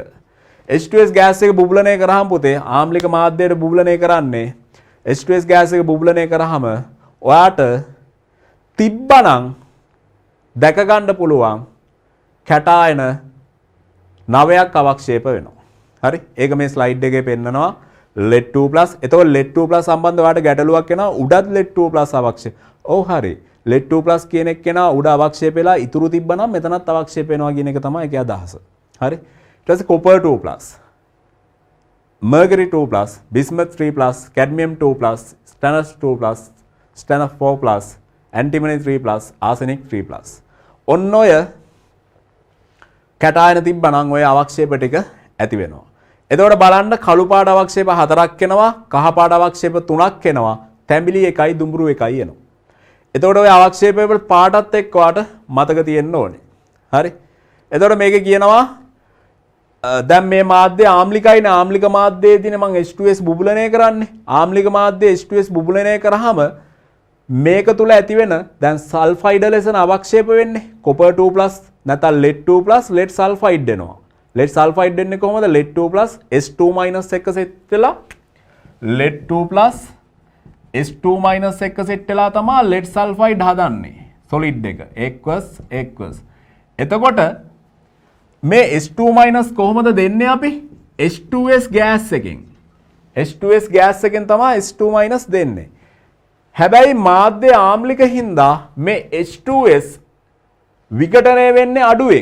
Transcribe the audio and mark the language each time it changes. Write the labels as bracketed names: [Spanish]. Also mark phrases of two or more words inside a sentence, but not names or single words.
[Sinhala] H2S ගෑස් එක බුබුලනය කරාම පුතේ ආම්ලික මාධ්‍යයට බුබුලනය කරන්නේ H2S ගෑස් එක බුබුලනය කරාම ඔයාට තිබ්බනම් දැක ගන්න පුළුවන් කැටායන 9ක් අවක්ෂේප වෙනවා. හරි? ඒක මේ ස්ලයිඩ් එකේ පෙන්නනවා lead 2+. එතකොට lead 2+ සම්බන්ධව ඔයාලට ගැටලුවක් එනවා උඩත් lead 2+ අවක්ෂේප. ඔව් හරි. lead 2+ කියන එක කෙනා උඩ අවක්ෂේප වෙලා ඉතුරු තිබ්බනම් මෙතනත් අවක්ෂේප වෙනවා කියන එක තමයි ඒකේ අදහස. හරි? ඊට පස්සේ [English] copper 2+, mercury 2+, bismuth 3+, cadmium 2+, stannous 2+, stannous 4+, antimony 3+, arsenic 3+. [Sinhala] ඔන්න ඔය කැටායන තිබ්බනම් ඔය අවක්ෂේප ටික ඇති වෙනවා. එතකොට බලන්න කළු පාට අවක්ෂේප 4ක් එනවා, කහ පාට අවක්ෂේප 3ක් එනවා, තැඹිලි 1යි දුඹුරු 1යි එනවා. එතකොට ඔය අවක්ෂේප වල පාටත් එක්ක වාට මතක තියෙන්න ඕනේ. හරි? එතකොට මේකේ කියනවා දැන් මේ මාධ්‍ය ආම්ලිකයිනේ ආම්ලික මාධ්‍යයේදීනේ මම H2S බුබුලනය කරන්නේ. ආම්ලික මාධ්‍ය H2S බුබුලනය කරාම මේක තුල ඇති වෙන දැන් සල්ෆයිඩ ලෙසන අවක්ෂේප වෙන්නේ copper 2+ නැත්නම් [English] lead 2+ lead sulfide [Sinhala] දෙනවා. [English] lead sulfide [Sinhala] දෙන්නේ කොහොමද? lead 2+ S2- එක සෙට් වෙලා lead 2+ S2- එක සෙට් වෙලා තමයි [English] lead sulfide [Sinhala] හදන්නේ. solid එක aqueous. එතකොට මේ S2- කොහොමද දෙන්නේ අපි? H2S ගෑස් එකෙන්. H2S ගෑස් එකෙන් තමයි S2- දෙන්නේ. හැබැයි මාධ්‍ය ආම්ලික හින්දා මේ H2S විඝටනය වෙන්නේ අඩුවෙන්.